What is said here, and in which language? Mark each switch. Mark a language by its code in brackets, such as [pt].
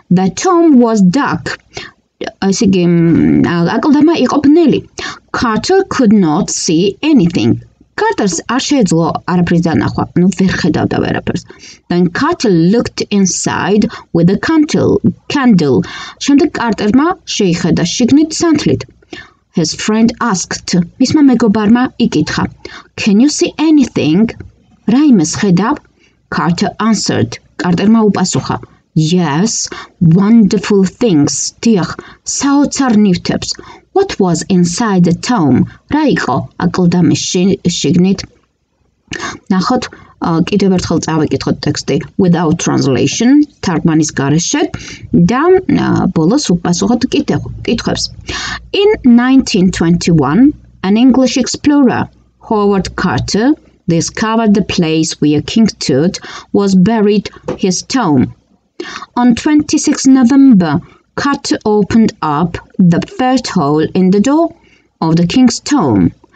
[en] The tomb was dark. [ka] ასე იგი აკლდამა იყო ბნელი. [en] Carter could not see anything. [ka] Carter's არ შეეძლო არაფრის დანახვა, ნუ ვერ ხედავდა ვერაფერს. [en] Then Carter looked inside with a candle. [ka] შემდეგ კარტერმა შეიხედა შიგნით სანთლით. [en] His friend asked. [ka] მისმა მეგობარმა იკითხა. [en] Can you see anything? [ka] რაიმეს ხედავ? [en] Carter answered. [ka] კარტერმა უპასუხა. [en] Yes, wonderful things. [ka] დიახ, საოცარ ნივთებს. [en] What was inside the tomb? [ka] რა იყო აკლდამის შიგნით? ნახოთ, კიდევ ერთხელ წავიკითხოთ ტექსტი [en] without translation, [ka] თარგმანის გარეშე და ბოლოს ვუპასუხოთ კითხვებს. [en] In 1921, an English explorer, Howard Carter, discovered the place where King Tut was buried, his tomb. On 26 November, Carter opened up the first hole in the door of the king's tomb.